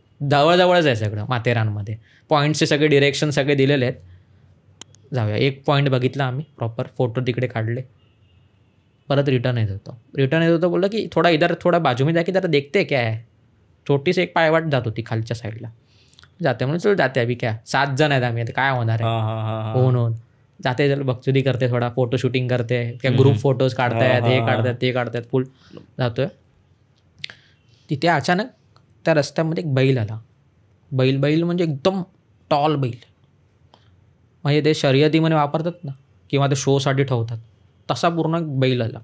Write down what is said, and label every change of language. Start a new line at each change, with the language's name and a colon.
Marathi: जवळजवळच आहे सगळं माथेरानमध्ये. पॉईंट्सचे सगळे डिरेक्शन सगळे दिलेले आहेत. जाऊया. एक पॉईंट बघितला आम्ही प्रॉपर, फोटो तिकडे काढले, परत रिटर्न येत होतो.
Hindi: बोललं की थोडा इधर थोडा बाजू में जाके जरा देखते क्या है.
Marathi: छोटीशी एक पायवाट जात होती खालच्या साईडला. जाते म्हणून
Hindi: चल जाते अभि क्या,
Marathi: 7 जण आहेत आम्ही, आता काय होणार आहे. होऊन जाते,
Hindi: चल बकचुदी करते, थोडा फोटो शूटिंग करते,
Marathi: क्या ग्रुप फोटोज काढतायत, हे काढतायत ते काढतायत, फुल जातोय. तिथे अचानक त्या रस्त्यामध्ये एक बैल आला. बैल म्हणजे एकदम टॉल बैल, म्हणजे ते शर्यतीमध्ये वापरतात ना किंवा ते शोसाठी ठेवतात तसा पूर्ण बैल आला.